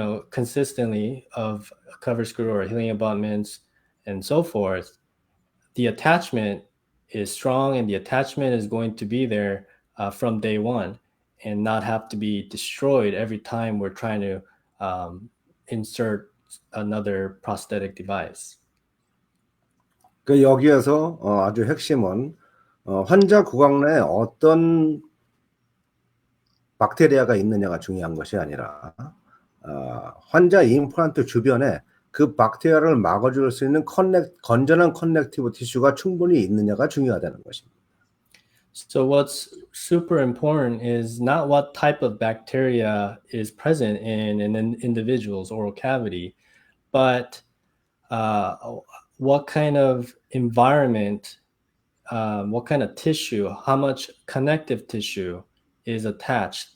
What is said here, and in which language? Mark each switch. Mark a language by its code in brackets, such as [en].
[en] consistently of a cover screw or healing abutments and so forth, the attachment is strong, and the attachment is going to be there from day one, and not have to be destroyed every time we're trying to insert another prosthetic device. [ko] 그 여기에서 아주 핵심은 환자 구강 내에 어떤 박테리아가 있느냐가 중요한 것이 아니라 환자 임플란트 주변에 그 박테리아를 막아줄 수 있는 건전한 커넥티브 티슈가 충분히 있느냐가 중요하다는 것입니다. [en] So what's super important is not what type of bacteria is present in an individual's oral cavity, but what kind of environment, what kind of tissue, how much connective tissue is attached.